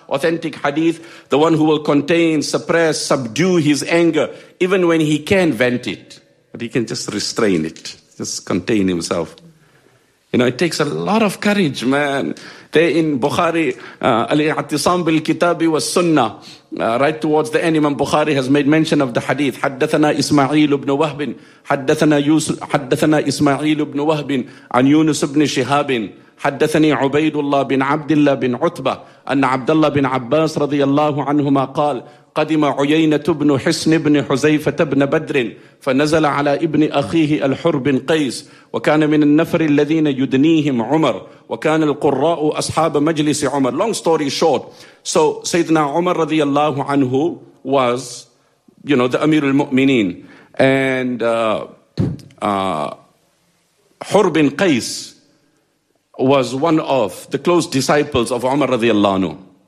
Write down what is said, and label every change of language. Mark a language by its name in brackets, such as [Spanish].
[English] Authentic hadith, the one who will contain, suppress, subdue his anger, even when he can vent it, but he can just restrain it, just contain himself. You know, it takes a lot of courage, man. There in Bukhari, Al-I'tisam bil-kitabi wa sunnah, right towards the end, Imam Bukhari has made mention of the hadith. [Arabic] Haddathana Ismail ibn Wahbin, haddathana Ismail ibn Wahbin, an Yunus ibn Shihabin, haddathani Ubaidullah bin Abdullah bin Utbah, an Abdullah bin Abbas radiyallahu anhuma qal, قدم عيينة بن حسن بن حزيفة بن بدر فنزل على ابن أخيه الحر بن قيس وكان من النفر الذين يدنيهم عمر وكان القراء أصحاب مجلس عمر. [English] Long story short, so Sayyidina Umar [Arabic] رضي الله عنه [English] was, you know, the Amir al-Mu'mineen, and حر بن قيس was one of the close disciples of Umar رضي الله عنه.